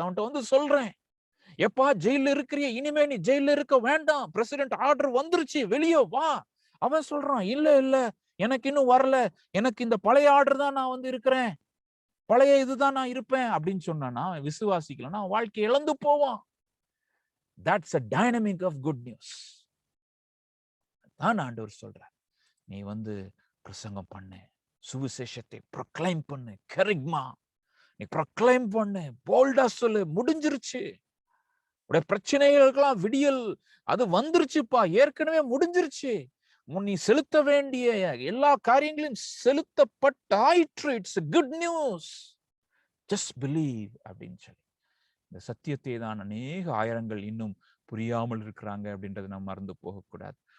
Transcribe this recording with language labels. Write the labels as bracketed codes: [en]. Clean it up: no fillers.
[ta] அவன்கிட்ட சொல்றேன், எப்பா ஜெயில இருக்கிறிய, இனிமே நீ ஜெயில இருக்க வேண்டாம், பிரசிடென்ட் ஆர்டர் வந்துருச்சு, வெளியே வா அவன் சொல்றான், இல்ல இல்ல எனக்கு இன்னும் வரல, எனக்கு இந்த பழைய ஆர்டர் தான் நான் இருக்கிறேன், பழைய இதுதான் நான் இருப்பேன் அப்படின்னு சொன்னானா, விசுவாசிக்கலன்னா வாழ்க்கை இழந்து போவான். [en] That's a dynamic of good news. [ta] தான் ஆண்டவர் சொல்றார், நீ பிரசங்கம் பண்ணு, சுவிசேஷத்தை ப்ரொக்ளைம் பண்ணு, கெரிக்மா நீ ப்ரொக்ளைம் பண்ணு, போல்டா சொல்லு, முடிஞ்சிருச்சு, உடைய பிரச்சனைகளுக்கெல்லாம் விடியல் அது வந்துருச்சுப்பா, ஏற்கனவே முடிஞ்சிருச்சு, நீ செலுத்த வேண்டிய எல்லா காரியங்களையும் செலுத்தப்பட்டாயிற்று, [en] it's good news, just believe [ta] அப்படின்னு சொல்லி இந்த சத்தியத்தை தான் அநேக ஆயிரங்கள் இன்னும் புரியாமல் இருக்கிறாங்க அப்படின்றத நம்ம மறந்து போகக்கூடாது.